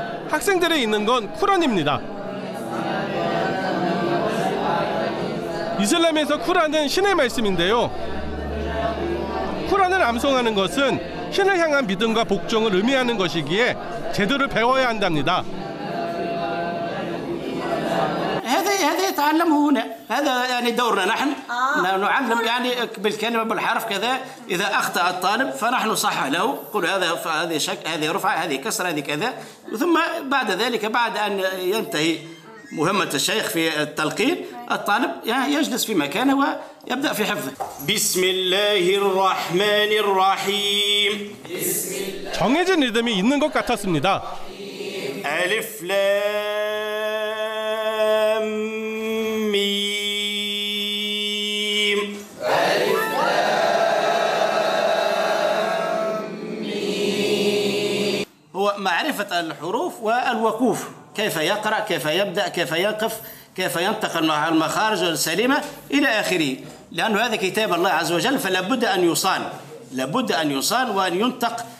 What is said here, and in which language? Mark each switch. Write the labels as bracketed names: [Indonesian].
[Korean] 학생들이 있는 건 쿠란입니다. 이슬람에서 쿠란은 신의 말씀인데요. 쿠란을 암송하는 것은 신을 향한 믿음과 복종을 의미하는 것이기에 제도를 배워야 한답니다. [Arabic] هذا يتعلمه هنا هذا يعني دورنا نحن نعلم يعني بالكلمه بالحرف كذا اذا اخطا الطالب فنحن نصحح له نقول هذه شك هذه رفعه هذه كسره هذه كذا ثم بعد ذلك بعد ان ينتهي مهمه الشيخ في التلقين الطالب يجلس في مكانه ويبدا في حفظه بسم الله الرحمن الرحيم [Korean] 정해진 리듬이 있는 것 같았습니다. [Arabic] ألف لام ميم ألف لام ميم هو معرفة الحروف والوقوف كيف يقرأ كيف يبدأ كيف يقف كيف ينتقل مع المخارج السليمة إلى آخره لأن هذا كتاب الله عز وجل فلا بد أن يصان لابد أن يصان وأن ينطق